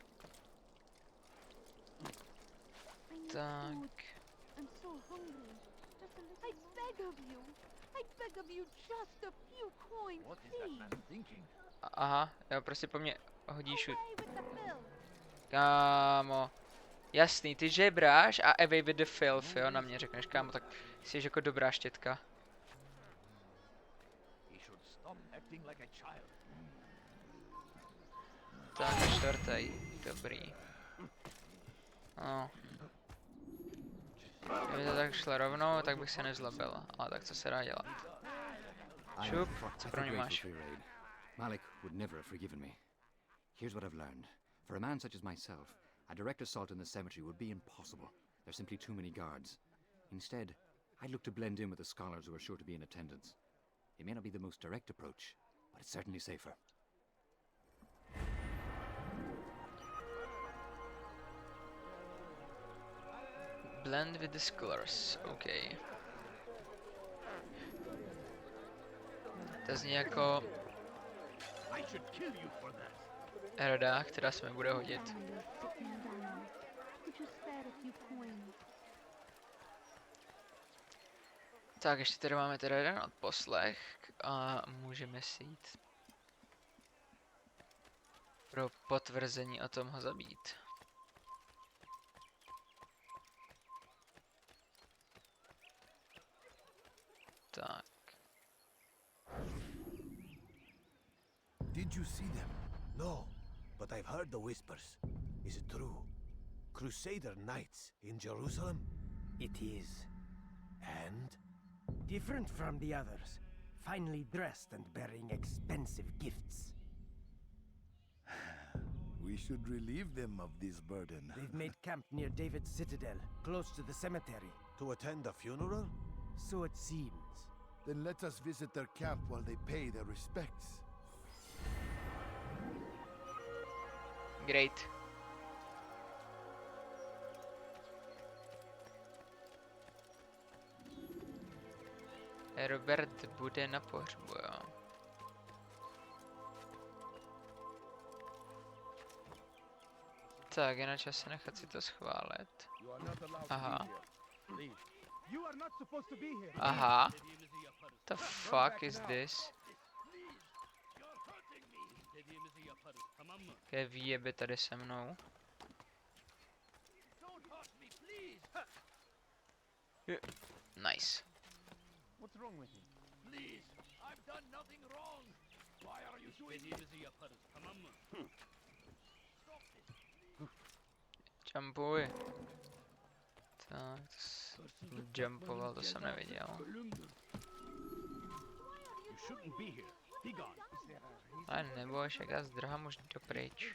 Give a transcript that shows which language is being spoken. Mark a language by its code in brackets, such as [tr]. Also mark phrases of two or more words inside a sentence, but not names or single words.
[cs] Tak. Aha, jo, prostě po mně hodí šut. Kámo. Jasný, ty žebráš a [en] away with the filth, [cs] jo, na mě řekneš, kámo, tak jsi jako dobrá štětka. Tak a čtvrtý, dobrý. No. Kdyby to tak šlo rovnou, tak bych se nezlobil, ale tak co se dá dělat. Šup, co pro mě máš? [en] Malik would never have forgiven me. Here's what I've learned. For a man such as myself, a direct assault in the cemetery would be impossible. There's simply too many guards. Instead, I'd look to blend in with the scholars who are sure to be in attendance. It may not be the most direct approach, but it's certainly safer. Blend with the scholars, okay. [cs] To zní jako rada, která se mi bude hodit. Tak ještě tady máme teda jeden odposlech a můžeme si jít pro potvrzení o tom ho zabít. Tak. [en] Did you see them? No, but I've heard the whispers. Is it true? Crusader Knights in Jerusalem? It is. And? Different from the others. Finely dressed and bearing expensive gifts. We should relieve them of this burden. They've made camp near David's citadel, close to the cemetery. To attend a funeral? So it seems. Then let us visit their camp while they pay their respects. Great. [cs] Robert bude na pohřbu, jo. Tak, je na čase nechat si to schválit. Aha. Aha. [en] The fuck is this? [cs] Jaké výjeby tady se mnou. [en] Nice. What's wrong with him? Please, I've done nothing wrong. Why are you doing this? [cs] Jumpuj. Tak, jumpoval, to jsem neviděl. Ale nebo však já zdrhám už dopryč.